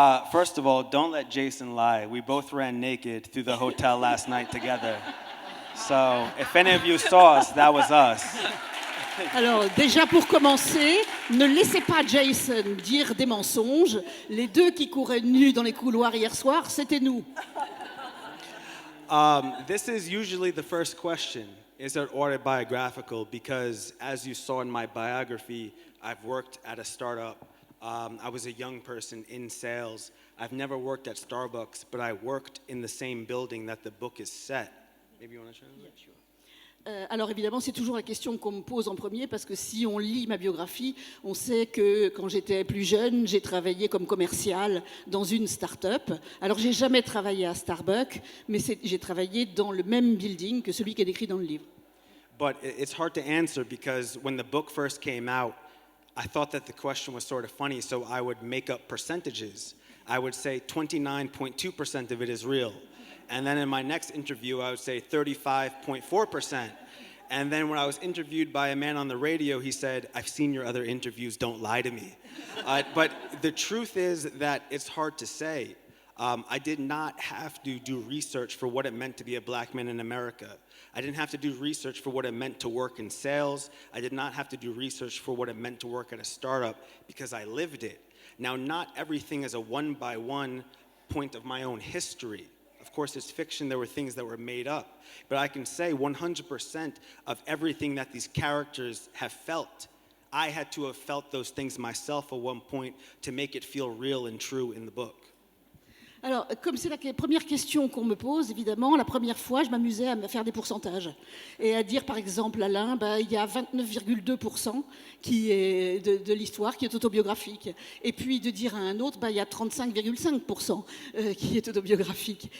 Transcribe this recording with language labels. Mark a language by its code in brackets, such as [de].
[en] First of all, don't let Jason lie. We both ran naked through the hotel last night together. So, if any of you saw us, that was us. [fr] Alors, déjà pour commencer, ne laissez pas Jason dire des mensonges. Les deux qui couraient nus dans les couloirs hier soir, c'était nous. [en] This is usually the first question. Is it autobiographical? Because as you saw in my biography, I've worked at a startup. I was a young person in sales. I've never worked at Starbucks, but I worked in the same building that the book is set. Maybe you want to translate? Yeah, sure. [fr] Alors évidemment, c'est toujours la question qu'on me pose en premier, parce que si on lit ma biographie, on sait que quand j'étais plus jeune, j'ai travaillé comme commercial dans une start-up. Alors j'ai jamais travaillé à Starbucks, mais j'ai travaillé dans le même building que celui qui est décrit dans le livre. [en] But it's hard to answer because when the book first came out, I thought that the question was sort of funny, so I would make up percentages. I would say 29.2% of it is real. And then in my next interview, I would say 35.4%. And then when I was interviewed by a man on the radio, he said, I've seen your other interviews, don't lie to me. But the truth is that it's hard to say. I did not have to do research for what it meant to be a black man in America. I didn't have to do research for what it meant to work in sales. I did not have to do research for what it meant to work at a startup because I lived it. Now, not everything is a one-by-one point of my own history. Of course, it's fiction. There were things that were made up. But I can say 100% of everything that these characters have felt, I had to have felt those things myself at one point to make it feel real and true in the book. [fr] Alors, comme c'est la première question qu'on me pose, évidemment, la première fois, je m'amusais à me faire des pourcentages et à dire, par exemple, à l'un, il y a 29,2% qui est de l'histoire qui est autobiographique. Et puis de dire à un autre, il y a 35,5% qui est autobiographique.